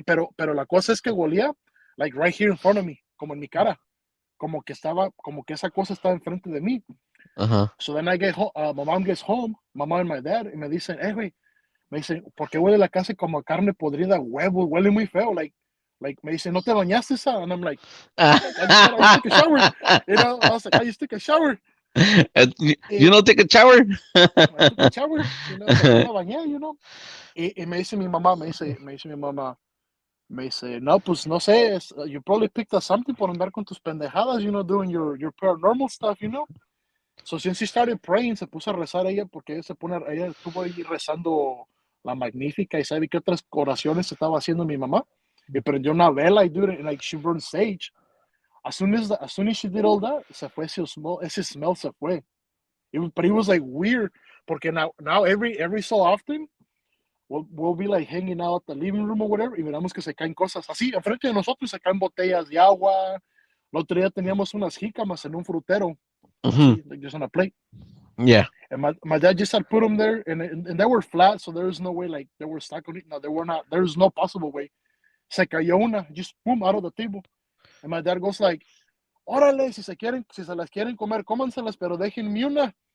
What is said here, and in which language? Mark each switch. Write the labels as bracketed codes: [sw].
[es] Pero la cosa es que olía [en] like right here in front of me, [es] como en mi cara, como que esa cosa estaba enfrente de mí. Uh-huh. [en] So then I get home, my mom gets home, my mom and my dad, [es] y me dicen, güey, me dicen, ¿por qué huele la casa como carne podrida, huevo? Huele muy feo, like me dicen, ¿no te bañaste esa? [en] And I'm like, I just took a shower. I was like, I just took a shower. You don't take a shower? I took a shower, [es] pero no me bañé. Y me dice mi mamá, me dice mi mamá, me dice, no, pues no sé, [en] you probably picked up something [es] por andar con tus pendejadas, [en] doing your paranormal stuff. So since she started praying, [es] se puso a rezar ella, porque ella estuvo ahí rezando la magnífica y sabe qué otras oraciones estaba haciendo mi mamá. Y prendió una vela y [en] dude, and like she burned sage. As soon as she did all that, [es] se fue ese [en] smell [es] se fue. [en] But it was like weird, porque now every so often we'll be like hanging out at the living room or whatever, [es] y miramos que se caen cosas así, enfrente de nosotros se caen botellas de agua. El otro día teníamos unas jícamas en un frutero, Mm-hmm. [en] like just on a plate. Yeah. And my dad just had put them there, and they were flat, so there was no way like they were stuck on it. No, they were not. There was no possible way. [es] Se cayó una, [en] just boom, out of the table. And my dad goes like, [es] órale, si se las quieren comer, cómanselas, pero déjenme una.